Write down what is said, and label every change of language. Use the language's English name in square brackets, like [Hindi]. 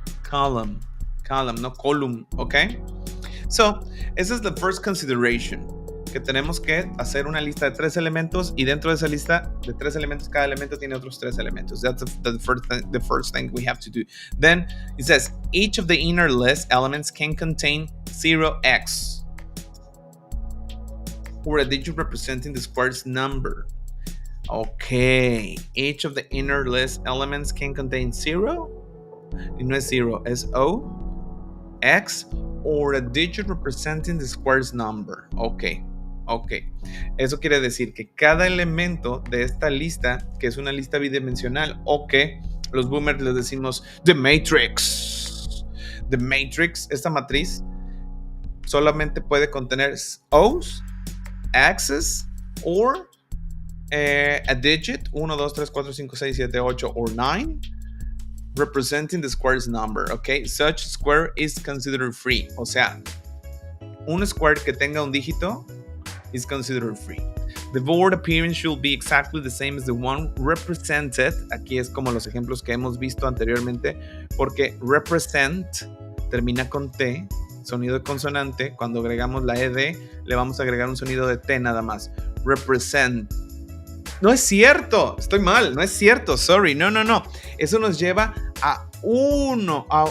[English] Column, no column, ¿ok? So, [Spanish] esa es [English] the first consideration. [Spanish] que tenemos que hacer una lista de 3 elementos y dentro de esa lista de 3 elementos, cada elemento tiene otros 3 elementos. [English] That's the first thing we have to do. Then it says, each of the inner list elements can contain 0x or a digit representing the square's number. Okay, each of the inner list elements can contain 0. [Spanish] Y no es 0, es O, [English] X, or a digit representing the square's number. Ok. [Spanish] Eso quiere decir que cada elemento de esta lista, que es una lista bidimensional, o que los boomers les decimos The Matrix. [English] The Matrix, [Spanish] esta matriz, solamente puede contener [English] O's, X's, or a digit, 1, 2, 3, 4, 5, 6, 7, 8, or 9, representing the square's number, okay? Such square is considered free. [Spanish] O sea, un square que tenga un dígito [English] is considered free. The board appearance should be exactly the same as the one represented. [Spanish] Aquí es como los ejemplos que hemos visto anteriormente, porque represent termina con T, sonido de consonante. Cuando agregamos la ED, le vamos a agregar un sonido de T nada más. Represent. No es cierto, estoy mal, no es cierto, sorry, no. Eso nos lleva a uno.